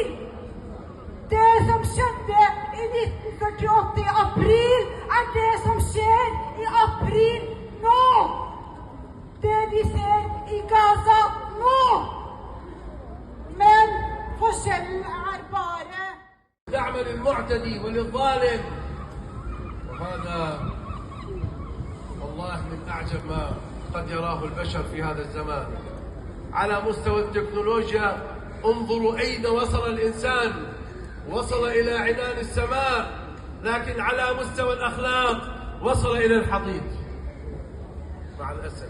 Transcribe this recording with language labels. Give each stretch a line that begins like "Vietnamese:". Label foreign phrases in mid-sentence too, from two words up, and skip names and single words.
Norwegian: Det som skjedde i 1948 i april, er det som skjer i april nå. Det vi ser i Gaza nå. Men forskjellen er bare
Arabic: دعم للمعتدي وللظالم. وهذا والله من أعجب ما قد يراه البشر في هذا الزمان. على مستوى التكنولوجيا انظروا أين وصل الإنسان. وصل إلى عنان السماء، لكن على مستوى الأخلاق وصل إلى الحضيض مع الأسف.